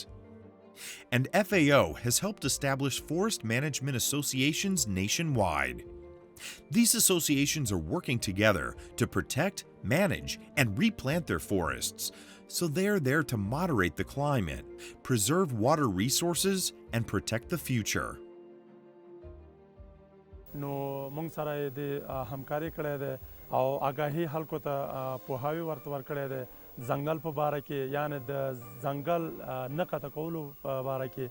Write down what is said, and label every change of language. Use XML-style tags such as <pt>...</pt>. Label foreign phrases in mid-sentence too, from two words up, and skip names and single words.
<en>And FAO has helped establish forest management associations nationwide. These associations are working together to protect, manage, and replant their forests, so they're there to moderate the climate, preserve water resources, and protect the future.</en> <ps>نو موږ سره د همکاري کړې ده او آگاهي خلکو ته پوهاوی ورکړې ده ځنګل په باره کې یعنی د ځنګل نه قطع کولو په باره کې.</ps>